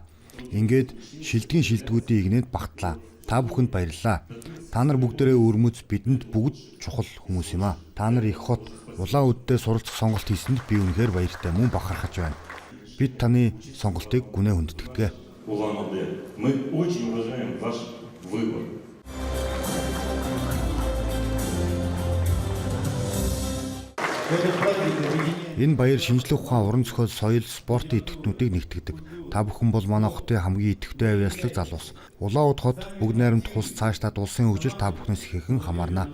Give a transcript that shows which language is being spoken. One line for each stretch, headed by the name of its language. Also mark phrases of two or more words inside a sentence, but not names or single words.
Mongolian: Ингээд шилдгийн шилдэгүүдийн игнэнд багтлаа. Та бүхэнд баярлалаа. Та нар бүгдээрээ өрмөц бидэнд бүгд чухал хүмүүс юм аа. Та нар их хот Улаанбаатарт суралцах сонголт хийсэнд би үнэхээр баяртай, мөн бахархаж байна. Бид таны сонголтыг гүнээ хүндэтгэ.
Russian: Мы очень уважаем ваш выбор.
Mongolian: Энэ баяр шинжлэх ухаан, уран зохиол, соёл, спортын идэвхтнүүдийг нэгтгэдэг. Та бүхэн бол манай хотын хамгийн идэвхтэй авьяаслаг залуус. Улаанбаатар хот бүгд найрамд тус цаашдаа улсын хөгжил та бүхнээс ихээхэн хамаарна.